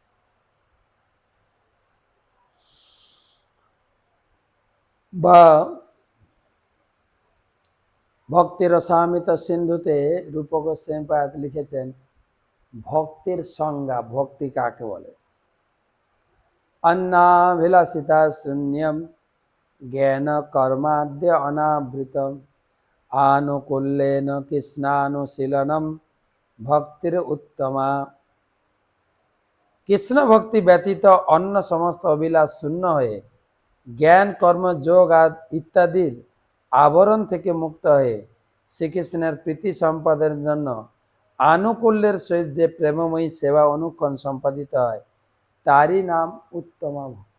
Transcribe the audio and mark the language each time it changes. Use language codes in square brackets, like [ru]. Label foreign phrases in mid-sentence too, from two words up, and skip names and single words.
[bn] বা ভক্তি রসামিত সিন্ধুতে রূপক গোস্বামী লিখেছেন, ভক্তির সংজ্ঞা, ভক্তি কাকে বলে? [sa] अन्नाभिलाषिता शून्यम ज्ञान कर्माद्य अनावृतम आनुकूल्येन कृष्णानुशीलनम भक्तिर उत्तमा। [bn] কৃষ্ণ ভক্তি ব্যতীত অন্য সমস্ত অভিলাষ শূন্য হয়ে জ্ঞান কর্ম যোগ ইত্যাদির আবরণ থেকে মুক্ত হয়ে শ্রীকৃষ্ণের প্রীতি সম্পাদনের জন্য আনুকূল্যের সহিত যে প্রেমময়ী সেবা অনুক্ষণ সম্পাদিত হয়, তারই নাম উত্তমা ভক্তি।